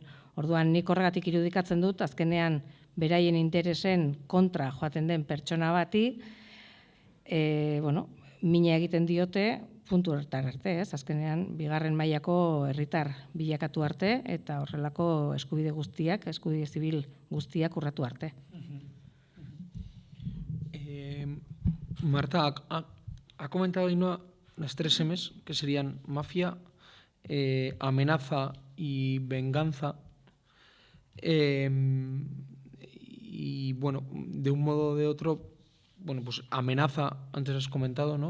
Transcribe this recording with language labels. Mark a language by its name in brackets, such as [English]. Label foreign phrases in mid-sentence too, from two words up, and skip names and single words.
[Basque] Orduan nik horregatik irudikatzen dut, azkenean beraien interesen kontra joaten den pertsona bati, mina egiten diote puntu horretar arte, ez? Azkenean bigarren mailako herritar bilakatu arte eta horrelako eskubide guztiak, eskubide zibil guztiak urratu arte. [Spanish] Marta, ha comentado Ainhoa las 3 M's, que serían mafia, amenaza y venganza. Y bueno, de un modo o de otro, bueno, pues amenaza, antes has comentado, ¿no?